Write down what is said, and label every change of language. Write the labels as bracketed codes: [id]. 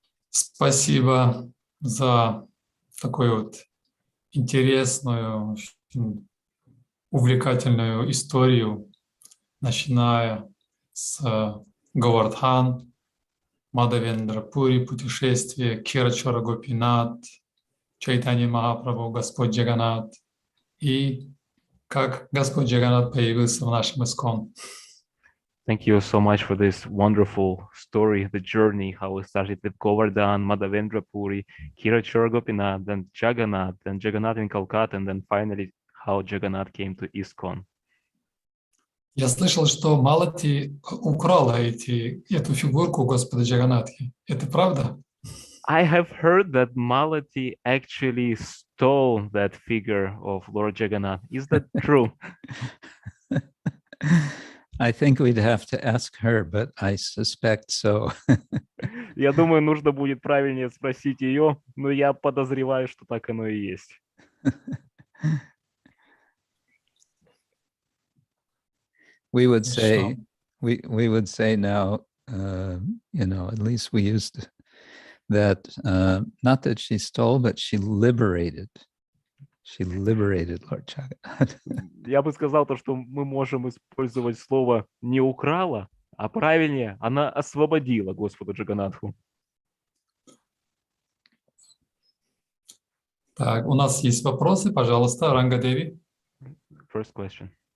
[ru] Спасибо за такую вот интересную, очень увлекательную историю, начиная с Говардхан, Мадхавендра Пури, путешествие, Кирачара Гопинат, Чайтанья Махапрабху, Господь Джаганнат, и как Господь Джаганнат появился в нашем ISKCON. [en] Thank you so much for this wonderful story, the journey, how we started with Govardhan, Madhavendra Puri, Kirachara Gopinath, then Jagannath in Kolkata, and then finally how Jagannath came to ISKCON. [ru] Я слышал, что Малати украла эту фигурку Господа Джаганатхи. Это правда? [en] I have heard that Malati actually stole that figure of Lord Jagannath. Is that true? I think we'd have to ask her, but I suspect so. [ru] Я думаю, нужно будет правильнее спросить ее, но я подозреваю, что так оно и есть. [en] We would [ru] И [en] say, [ru] что? [en] we would say now, you know, at least we used that, not that she stole, but she liberated. She liberated Lord Jagannath. [ru] Я бы сказал то, что мы можем использовать слово «не украла», а правильнее, она освободила Господа Джаганатху. Так, у нас есть вопросы, пожалуйста, Ранга Деви. [en] First question.